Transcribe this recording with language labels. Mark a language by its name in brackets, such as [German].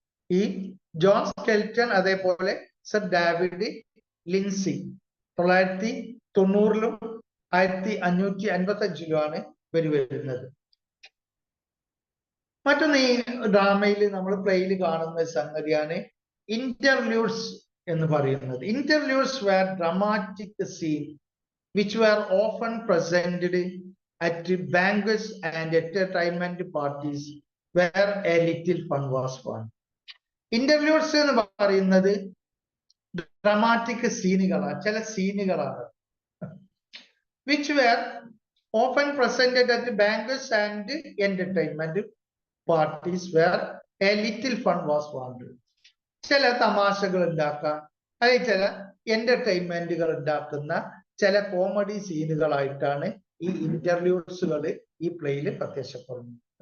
[Malayalam] ഈ John skeleton അതേപോലെ sir David Lincy 1990-ലും 1555-ലുമാണ് വരുന്നത്. മറ്റൊന്ന് ഈ ഡ്രാമയിൽ നമ്മൾ പ്ലേയിൽ കാണുന്ന സംഗതിയാണ് ഇന്റർലൂഡ്സ് എന്ന് പറയുന്നത്. [English] Interludes were dramatic scene which were often presented at banquets and entertainment parties where a little fun was found. [Malayalam] ഇന്റർലൂഡ്സ് എന്ന് പറയുന്നത് ഡ്രാമാറ്റിക് സീനുകളാണ്, ചില സീനുകളാണ്. [English] which were often presented at banquets and entertainment parties where a little fun was found. [Malayalam] ചില തമാശകൾ ഉണ്ടാക്കാം, അല്ലെങ്കിൽ ചില എന്റർടൈൻമെന്റുകൾ ഉണ്ടാക്കുന്ന ചില കോമഡി സീനുകളായിട്ടാണ് ഈ ഇന്റർലൂഡ്സുകൾ ഈ പ്ലേയിൽ പ്രത്യക്ഷപ്പെടുന്നത്.